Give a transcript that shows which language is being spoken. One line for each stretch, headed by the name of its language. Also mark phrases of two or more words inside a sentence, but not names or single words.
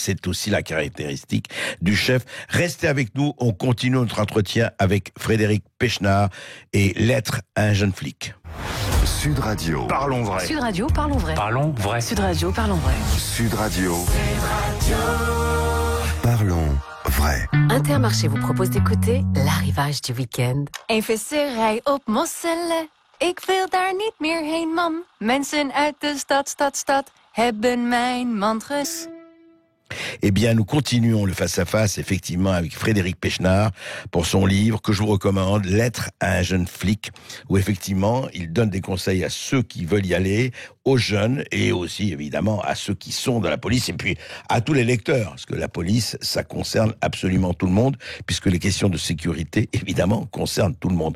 French: C'est aussi la caractéristique du chef. Restez avec nous, on continue notre entretien avec Frédéric Pechnard et Lettre à un jeune flic. Sud Radio. Parlons vrai. Sud Radio, parlons vrai. Parlons vrai. Sud Radio, parlons vrai. Sud Radio. Parlons vrai. Intermarché vous propose d'écouter l'arrivage du week-end.
Dutch: Een visserij op Mosselen. Ik wil daar niet meer heen, mam. Mensen uit de stad hebben mijn mand
French: Eh bien, nous continuons le face-à-face, effectivement, avec Frédéric Pechnard, pour son livre que je vous recommande, Lettre à un jeune flic, où effectivement, il donne des conseils à ceux qui veulent y aller, aux jeunes, et aussi, évidemment, à ceux qui sont dans la police, et puis à tous les lecteurs, parce que la police, ça concerne absolument tout le monde, puisque les questions de sécurité, évidemment, concernent tout le monde.